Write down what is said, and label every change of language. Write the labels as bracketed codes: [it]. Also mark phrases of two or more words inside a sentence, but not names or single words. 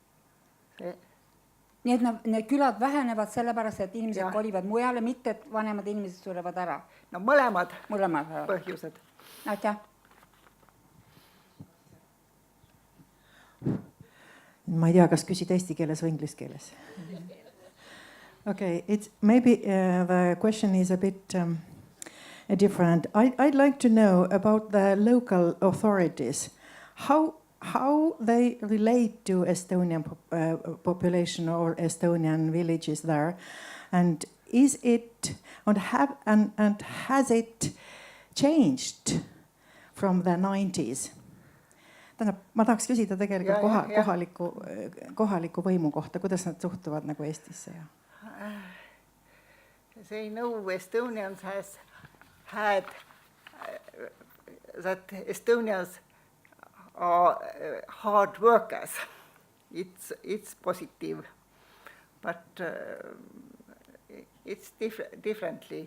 [et] Nii et need külad vähenevad sellepärast, et inimesed kolivad mujale, mitte et vanemad inimesed surevad ära? No mõlemad põhjused. Aitäh. Ma ei tea, kas küsid eesti keeles või inglise keeles. [en] Okay, it's maybe the question is a bit different. I'd like to know about the local authorities. How they relate to Estonian population or Estonian villages there, and is it and has it changed from the 90s? [et] Ma tahaks küsida tegelikult kohaliku võimu kohta, kuidas nad suhtuvad nagu Eestisse. [en] They know Estonians has had that Estonians are hard workers. It's positive, but it's differently.